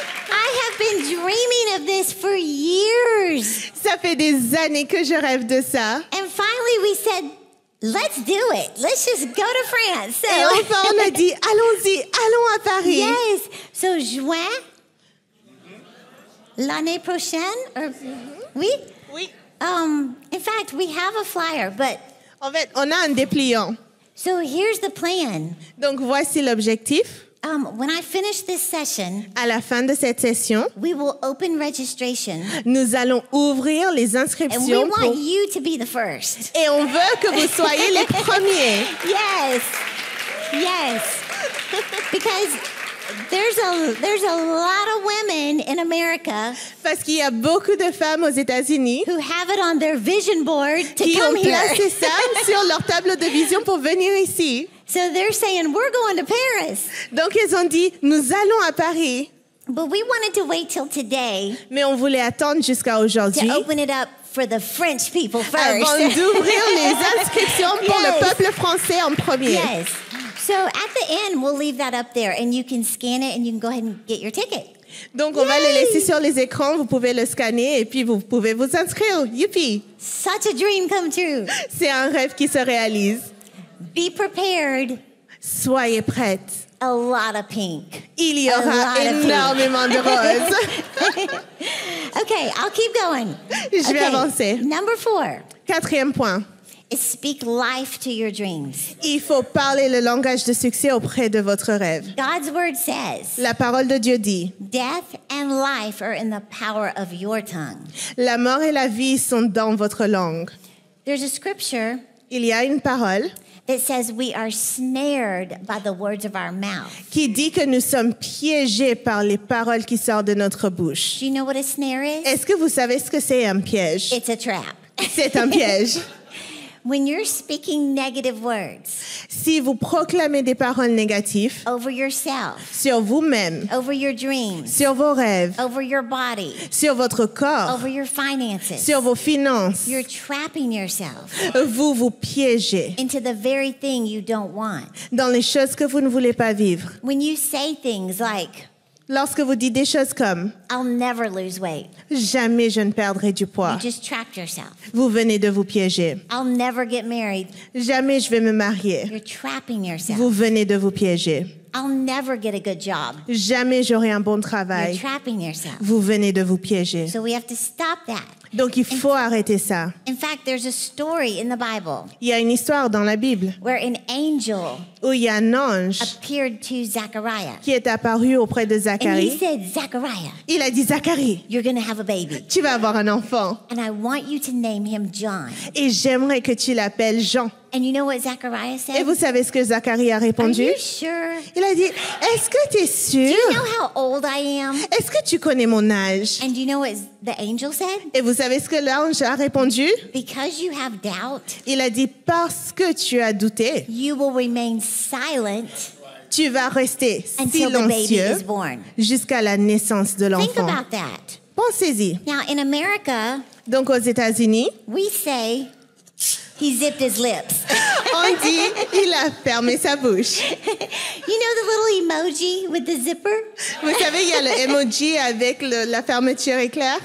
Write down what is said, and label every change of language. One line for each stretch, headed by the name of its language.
English: I have been dreaming of this for years.
French: Ça fait des années que je rêve de ça.
English: And finally we said, let's do it. Let's just go to France.
French: Et enfin, on a dit, allons-y, allons à Paris.
English: Yes.
French: So juin, l'année prochaine, or, oui? Oui.
English: In fact, we have a flyer, but
French: En fait, on a un dépliant.
English: so here's the plan.
French: Donc, voici l'objectif.
English: When I finish this session,
French: À la fin de cette session,
English: we will open registration,
French: nous allons ouvrir les
English: and we
French: inscriptions
English: want you to be the first.
French: et on veut que vous soyez les premiers.
English: Yes, yes, because there's a lot of women in America
French: Parce qu'il y a beaucoup de femmes aux États-Unis
English: who have it on their vision board to
French: qui ont
English: come here.
French: placé ça sur leur tableau de vision pour venir ici.
English: So they're saying we're going to Paris,
French: Donc, ils ont dit, nous allons à Paris.
English: but we wanted to wait till today
French: Mais on voulait attendre jusqu'à aujourd'hui
English: to open it up for the French people first.
French: avant d'ouvrir les inscriptions pour
English: Yes.
French: le peuple français en premier.
English: Yes. So at the end, we'll leave that up there, and you can scan it, and you can go ahead and get your ticket.
French: Donc, on va le
English: Yay!
French: laisser sur les écrans, vous pouvez le scanner et puis vous pouvez vous inscrire. Youpi!
English: Such a dream come true.
French: C'est un rêve qui se réalise.
English: Be prepared.
French: Soyez prêtes.
English: A lot of pink.
French: Il y
English: A
French: aura
English: lot of pink.
French: énormément de roses.
English: Okay, I'll keep going.
French: Je vais avancer.
English: Number 4
French: Quatrième point.
English: is speak life to your dreams.
French: Il faut parler le langage de succès auprès de votre rêve.
English: God's word says,
French: La parole de Dieu dit,
English: death and life are in the power of your tongue.
French: la mort et la vie sont dans votre langue.
English: There's a scripture
French: Il y a une parole
English: that says we are snared by the words of our mouth.
French: qui dit que nous sommes piégés par les paroles qui sortent de notre bouche.
English: Do you know what a snare is?
French: Est-ce que vous savez ce que c'est un piège?
English: It's a trap.
French: C'est un piège.
English: When you're speaking negative words
French: Si vous proclamez des paroles négatives
English: over yourself,
French: sur vous-même,
English: over your dreams,
French: sur vos rêves,
English: over your body,
French: sur votre corps,
English: over your finances,
French: sur vos finances,
English: you're trapping yourself
French: vous vous piégez
English: into the very thing you don't want.
French: dans les choses que vous ne voulez pas vivre.
English: When you say things like,
French: Lorsque vous dites des choses comme
English: I'll never lose weight,
French: « Jamais je ne perdrai du
English: you
French: poids
English: just trapped yourself. »,
French: vous venez de vous piéger.
English: I'll never get married,
French: « Jamais je vais me marier
English: you're trapping yourself.
French: », vous venez de vous piéger.
English: I'll never get a good job,
French: « Jamais j'aurai un bon
English: you're
French: travail »,
English: trapping yourself.
French: vous venez de vous piéger.
English: So we have to stop that.
French: Donc il faut arrêter ça.
English: In fact, there's a story in the Bible
French: Il y a une histoire dans la Bible
English: where an angel
French: où il y a un ange
English: appeared to Zachariah.
French: qui est apparu auprès de
English: And he
French: Zacharie.
English: said, Zachariah,
French: Il a dit, Zacharie,
English: you're going to have a baby.
French: tu vas avoir un enfant
English: And I want you to name him John.
French: et j'aimerais que tu l'appelles Jean.
English: And you know what Zachariah
French: Et
English: said?
French: vous savez ce que Zacharie a
English: Are
French: répondu?
English: you sure?
French: Il a dit, est-ce que tu es sûr?
English: you know how old I am?
French: Est-ce que tu connais mon âge?
English: And do you know what the angel said?
French: Et vous savez ce que l'ange a répondu?
English: Because you have doubt,
French: Il a dit, parce que tu as douté,
English: you will remain silent
French: tu vas rester
English: until the baby
French: silencieux
English: is born.
French: jusqu'à la naissance de
English: Think
French: l'enfant.
English: about that.
French: Pensez-y.
English: Now, in America,
French: Donc, aux États-Unis,
English: we say he zipped his lips.
French: on dit il a fermé sa bouche.
English: You know the little emoji with the zipper?
French: Vous savez, il y a le emoji avec la fermeture éclair.